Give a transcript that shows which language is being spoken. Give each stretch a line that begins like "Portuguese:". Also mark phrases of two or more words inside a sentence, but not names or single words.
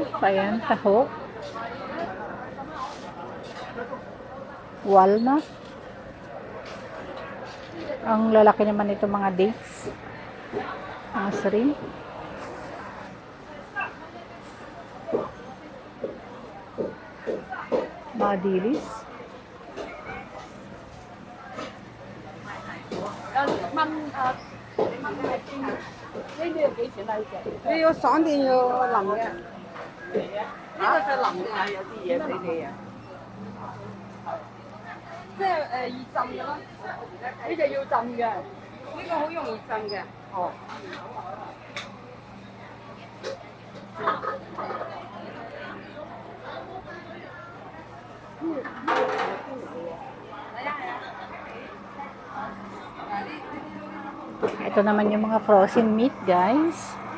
Filipino: Ayan, taho. Walnut. Ang lalaki naman ito mga dates. Mga shrimp. Mga dilis.
Cantonese: 你要爽定要腍嘅？呢個最腍嘅有啲嘢俾你啊！即係熱浸嘅咯，呢隻要浸嘅，呢個好容易浸嘅。哦。
Filipino: Ito naman yung mga
English: frozen meat,
Filipino: guys.